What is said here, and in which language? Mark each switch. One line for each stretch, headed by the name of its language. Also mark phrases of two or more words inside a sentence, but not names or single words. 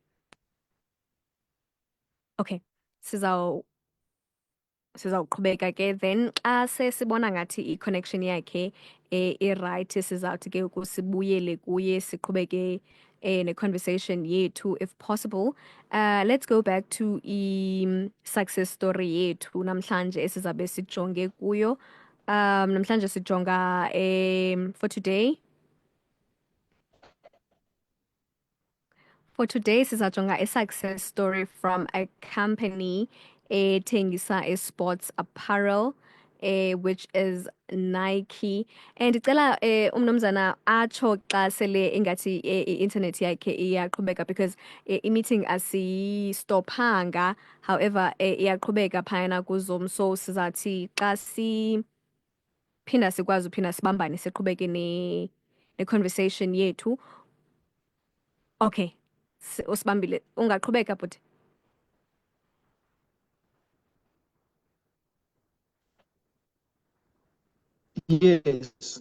Xhosa: Okay. Sizawuqhubeka ke then xa sesibona ngathi i-connection yakhe i-right sizawuthi ke sibuyele kuye siqhubeke ne-conversation yethu
English: if possible. Let's go back to
Xhosa: i-success story yethu namhlanje esizabe sijonge kuyo. Namhlanje sijonga
English: for today. For today, sizajonga a success story from a company ethengisa sports apparel, which is Nike.
Xhosa: And ndicela umnumzana atsho xa sele ingathi i-internet yakhe iyaqhubeka because i-meeting asiyistophanga, however iyaqhubeka phayana kuZoom, so sizathi xa siphinda sikwazi uphinda sibambane siqhubeke ne-conversation yethu. Okay. Usibambile ungaqhubeka bhuti. Yes.